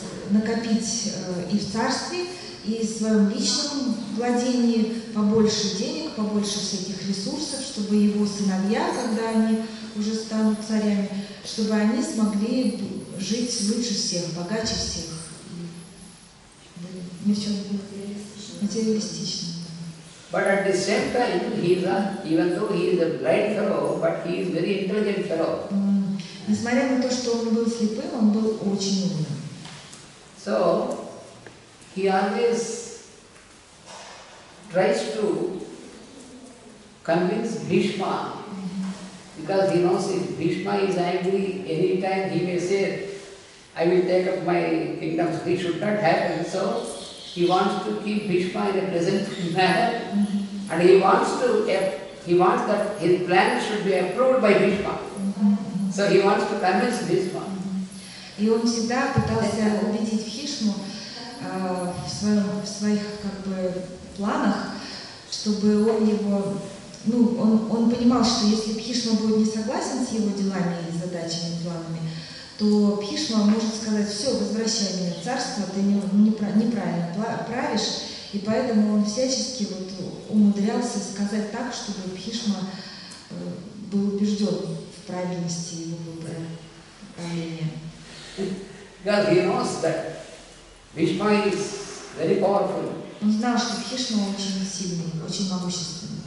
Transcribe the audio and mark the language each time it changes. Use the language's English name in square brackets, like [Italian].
[Russian] накопить и в царстве, и в своем личном владении побольше денег, побольше всяких ресурсов, чтобы его сыновья, когда они уже станут царями, чтобы они смогли жить лучше всех, богаче всех. Ни в чем материалистично. [English] But at the same time, even though he is a blind fellow, but he is very intelligent fellow. [Russian] Несмотря на то, что он был слепым, он был очень умным. [English] So he always tries to convince Bhishma, because he knows if Bhishma is angry, any time he may say, I will take up my kingdoms. This should not happen. So he wants to keep Bhishma in a pleasant manner, and he wants that his plan should be approved by Bhishma. So he wants to convince Bhishma. [Russian] И он всегда пытался убедить Бхишму в своих как бы планах, чтобы он его, он понимал, что если Бхишма будет не согласен с его делами и задачами, и планами, то Бхишма может сказать: все, возвращай меня в царство, ты неправильно правишь, и поэтому он всячески умудрялся сказать так, чтобы Бхишма был убежден в правильности его выбора правления. [English] Because he knows that Bhishma is very powerful. [Russian] Он знал, что Бхишма очень сильный, очень могущественный.